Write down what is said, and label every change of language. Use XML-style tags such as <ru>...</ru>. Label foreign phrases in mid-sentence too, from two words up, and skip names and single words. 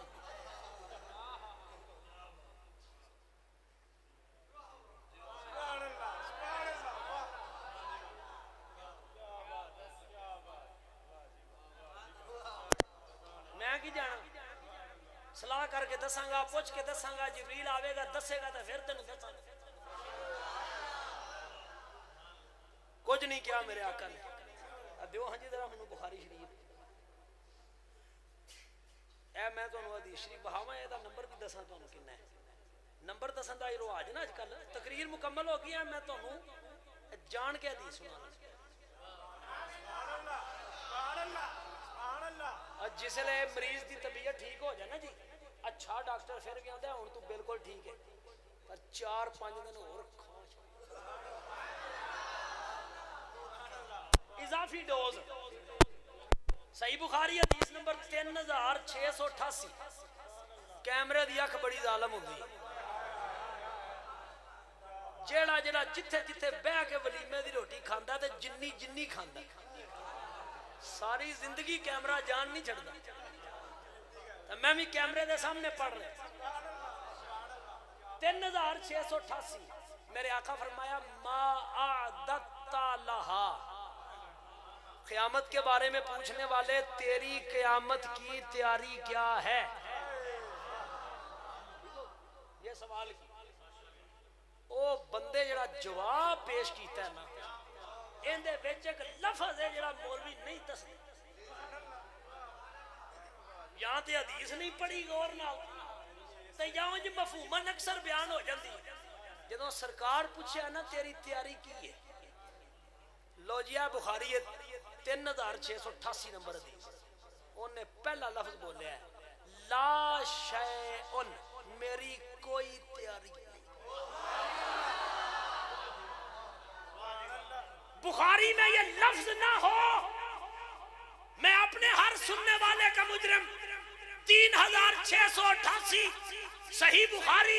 <pa>میں کی جانا سلاح کر کے دساں گا پوچھ کے دساں گا جبریل آوے گا دسے گا تو پھر تینوں دساں گا کچھ نہیں کیا میرے آقا نے دیو ہاں جی ذرا مینوں بخاری شریف اے میں تانوں حدیث شریف بہاواں اے دا نمبر بھی دساں تانوں کنا ہے نمبر دسن دا رواج نا اج کل تقریر مکمل ہو گئی ہے میں تانوں جان کے حدیث سنانا جس لئے مریض دی طبیعت ٹھیک ہو جائے نا جی اچھا ڈاکٹر پھر بھی آندا ہے ہن تو بالکل ٹھیک ہے پر 4-5 دن اور اضافی ڈوز صحیح بخاری حدیث نمبر 3688 کیمرے دی اکھ بڑی ظالم ہوندی جیڑا جیڑا جتھے جتھے بیٹھ کے ولیمے دی روٹی کھاندا تے جنی کھاندا ساری زندگی کیمرہ جان نہیں چھڑدا میں بھی کیمرے دے سامنے پڑھ رہا</pa> <ur>3688 میرے آقا فرمایا</ur> <ar>ما اعددت لہا</ar> <ur>قیامت کے بارے میں پوچھنے والے تیری قیامت کی تیاری کیا ہے</ur> <pa>یہ سوال کی او بندے جڑا جواب پیش کیتا ہے نا ان دے وچ ایک لفظ ہے جڑا مولوی نہیں دسدا یا تے حدیث نہیں پڑھی غور نال تے یا انج مفہوماً اکثر بیان ہو جاندی جدوں سرکار پوچھیا نا تیری تیاری کی ہے لو جی بخاری 3688 نمبر حدیث انہیں پہلا لفظ بولیا ہے</pa> <ar>لا شیء</ar> <pa>میری کوئی تیاری نہیں</pa> <ur>بخاری میں یہ لفظ نہ ہو میں اپنے ہر سننے والے کا مجرم 3688 صحیح بخاری</ur>